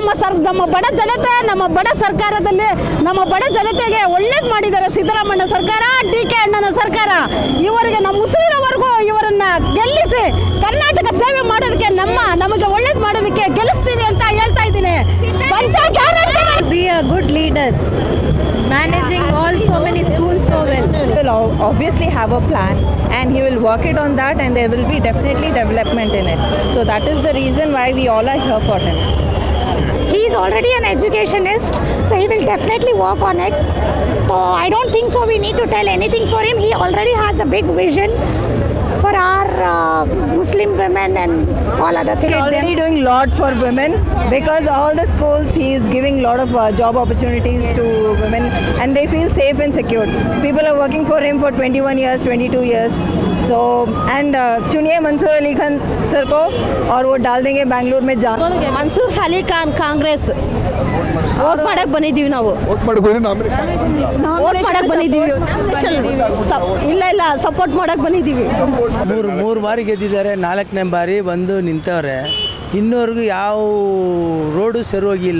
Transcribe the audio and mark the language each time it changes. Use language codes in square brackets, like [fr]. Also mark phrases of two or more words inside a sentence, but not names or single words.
[kn] ನಮ್ಮ ಬಡ ಜನತೆ, ನಮ್ಮ ಬಡ ಸರ್ಕಾರದಲ್ಲಿ ನಮ್ಮ ಬಡ ಜನತೆಗೆ ಒಳ್ಳೇದು ಮಾಡಿದ್ದಾರೆ ಸಿದ್ದರಾಮಯ್ಯ ಸರ್ಕಾರ, DK ಅಣ್ಣನ ಸರ್ಕಾರ. ಇವರಿಗೆ ನಮ್ಮ ಉಸಿರಿನವರೆಗೂ ಇವರನ್ನ ಗೆಲ್ಲಿಸಿ ಕರ್ನಾಟಕ ಸೇವೆ ಮಾಡೋದಕ್ಕೆ ನಮಗೆ ಒಳ್ಳೇದು ಮಾಡೋದಕ್ಕೆ ಗೆಲ್ಲಿಸ್ತೀವಿ ಅಂತ ಹೇಳ್ತಾ ಇದ್ದೀನಿ. [en] Be a good leader, managing all so many schools so well. He will obviously have a plan and he will work it on that, and there will be definitely development in it. So that is the reason why we all are here for him. He is already an educationist, so he will definitely work on it. So I don't think so we need to tell anything for him. He already has a big vision for our Muslim women and all other things. He is already doing a lot for women, because all the schools he is giving a lot of job opportunities to women, and they feel safe and secure. People are working for him for 21 years, 22 years. So and [hi] चुनिए मंसूर अली खान सर को और वो डाल देंगे बैंगलोर में जा. [kn] ಮನ್ಸೂರ್ ಅಲಿ ಖಾನ್ ಕಾಂಗ್ರೆಸ್ ವೋಟ್ ಮಾಡಕ್ಕೆ ಬಂದಿದ್ದೀವಿ. ನಾವು ವೋಟ್ ಮಾಡ್ಕೊಂಡು ನಾಮಿನೇಷನ್ ವೋಟ್ ಮಾಡಕ್ಕೆ ಬಂದಿದ್ದೀವಿ. ಇಲ್ಲ ಸಪೋರ್ಟ್ ಮಾಡಕ್ಕೆ ಬಂದಿದ್ದೀವಿ. ಮೂರು ಬಾರಿ ಗೆದ್ದಿದ್ದಾರೆ, 4ನೇ ಬಾರಿ ಬಂದು ನಿಂತವ್ರೆ. ಇನ್ನೂವರೆಗೂ ಯಾವ ರೋಡು ಸರಿಯೋಗಿಲ್ಲ.